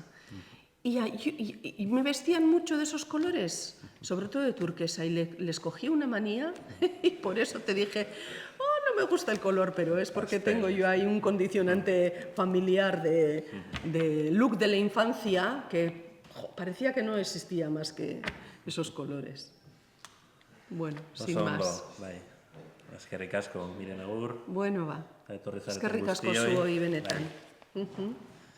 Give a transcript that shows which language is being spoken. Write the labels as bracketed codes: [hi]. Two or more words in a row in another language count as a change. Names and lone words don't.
[es] Y me vestían mucho de esos colores, sobre todo de turquesa, y les cogí una manía y por eso te dije, oh, no me gusta el color, pero es porque tengo yo ahí un condicionante familiar de look de la infancia que parecía que no existía más que esos colores. Bueno, sin más. [eu] Bai. Eskerrik asko, Miren Agur. [es] Bueno, va. [eu] Etorri zareten Eskerrik asko guztioi. zuoi benetan. Bai.